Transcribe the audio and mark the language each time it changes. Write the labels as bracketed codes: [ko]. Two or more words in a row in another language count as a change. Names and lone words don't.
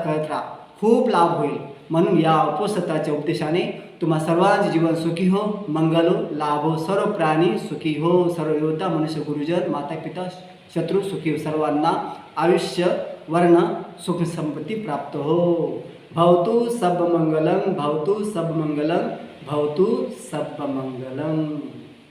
[mr] खूप लाभ होईल. म्हणून या उपोषणाच्या उपदेशाने तुम्हा सर्वांचे जीवन सुखी हो, मंगल हो, लाभ हो, सर्व प्राणी सुखी हो, सर्व योद्धा मनुष्य गुरुजन माता पिता शत्रु सुखी हो, सर्वांना आयुष्य वर्ण सुख संपत्ती प्राप्त हो. [pi] भवतु सब मंगलम, भवतु सब मंगलम, भवतु सब मंगलम.